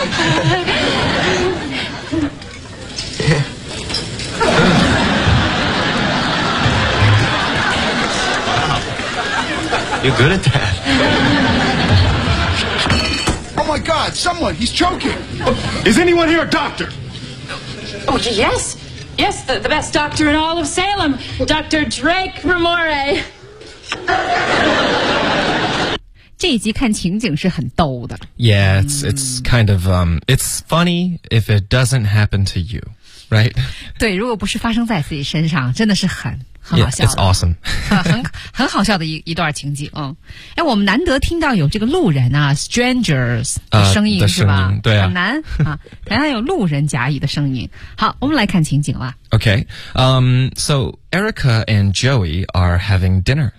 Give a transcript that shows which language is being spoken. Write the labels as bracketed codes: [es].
[en] Wow. You're good at that. Oh, my God, someone, he's choking. Is anyone here a doctor? Oh, yes. Yes, the best doctor in all of Salem, Dr. Drake Remore. [zh] 这一集看情景是很逗的。 [en] Yeah, it's kind of, it's funny if it doesn't happen to you, right? [zh] 对，如果不是发生在自己身上，真的是很好笑。 [en] Yeah, it's awesome. [zh] 很好笑的一段情景。哎，我们难得听到有这个路人啊 ,strangers 的声音是吧，对啊。很难啊，原来有路人甲乙的声音。好，我们来看情景啦。 [en] Okay, so Erica and Joey are having dinner.